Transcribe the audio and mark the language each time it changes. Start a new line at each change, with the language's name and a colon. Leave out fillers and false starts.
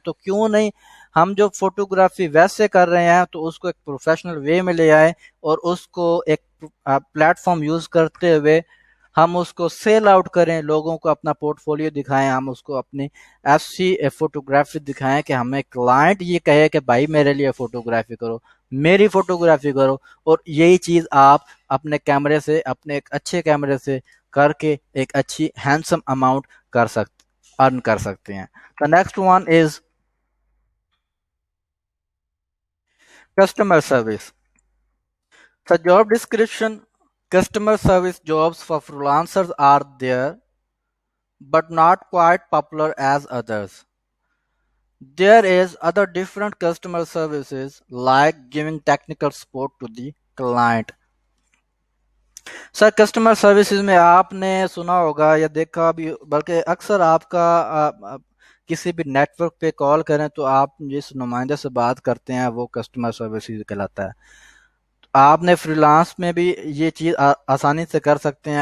Urdu: تو کیوں نہیں ہم جو فوٹوگرافی ویسے کر رہے ہیں تو اس کو ایک پروفیشنل وے میں لے آئیں اور اس کو ایک پلیٹ فارم یوز کرتے ہوئے ہم اس کو سیل آؤٹ کریں، لوگوں کو اپنا پورٹ فولیو دکھائیں، ہم اس کو اپنی ایسی فوٹوگرافی دکھائیں کہ ہمیں کلائنٹ یہ کہے کہ بھائی میرے لیے فوٹوگرافی کرو، میری فوٹوگرافی کرو. اور یہی چیز آپ اپنے کیمرے سے، اپنے ایک اچھے کیمرے سے کر کے ایک اچھی ہینڈسم اماؤنٹ ارن کر سکتے ہیں.
English: The next one is customer service. The job description: customer service jobs for freelancers are there but not quite popular as others. There is other different customer services like giving technical support to the client.
Urdu: Sir customer services میں آپ نے سنا ہوگا یا دیکھا بھی، بلکہ اکثر آپ کا کسی بھی نیٹ ورک پہ کال کریں تو آپ جس نمائندے سے بات کرتے ہیں وہ کسٹمر سروسز کہلاتا ہے. آپ نے فریلانس میں بھی یہ چیز آسانی سے کر سکتے ہیں.